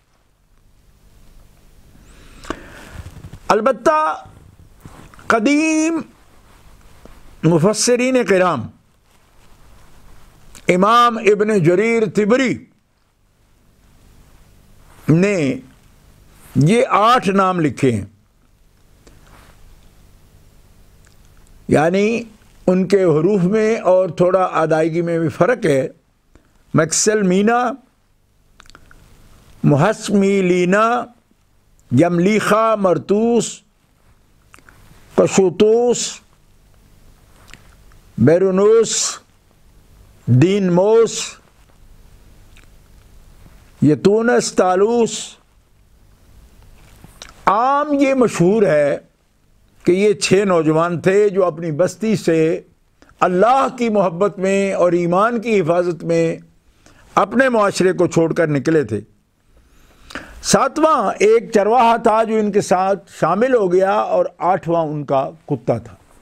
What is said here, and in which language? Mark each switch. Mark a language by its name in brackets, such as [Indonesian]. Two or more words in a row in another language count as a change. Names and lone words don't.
[Urdu] البتہ قدیم مفسرین کرام امام ابن جریر طبری نے یہ 8 نام لکھے ہیں، یعنی ان کے حروف میں اور تھوڑا ادائیگی میں بھی فرق ہے. مکسل مینا، محسمیلینا، یملیخہ، مرتوس، قشوطوس، بیرونوس، دینموس، یتونس، تالوس. عام یہ مشہور ہے کہ یہ 6 نوجوان تھے جو اپنی بستی سے اللہ کی محبت میں اور ایمان کی حفاظت میں اپنے معاشرے کو چھوڑ کر نکلے تھے. 7واں ایک چرواہا تھا جو ان کے ساتھ شامل ہو گیا، اور 8واں ان کا کتا تھا.